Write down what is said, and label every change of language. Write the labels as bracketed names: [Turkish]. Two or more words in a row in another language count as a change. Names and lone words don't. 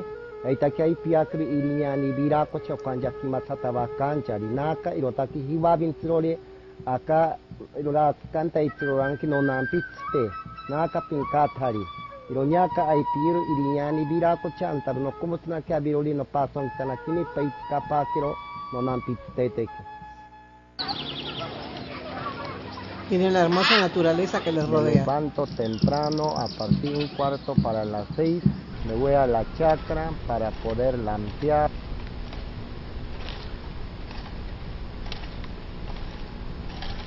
[Asháninka] Aitakai piakri irinyani birako chokanjaki matsatava kanchari naka irotaki hiwabintroli aka irora kanta itroranki no nampite naka pinkathari. Ironyaka aipiro irinyani birako chantar no komutna que abiroli no pason tanakini paitka pakro no nampite. [Spanish] Tienen la hermosa naturaleza que les Me rodea. levanto temprano a partir de 5:45. Me voy a la chacra para poder lampear.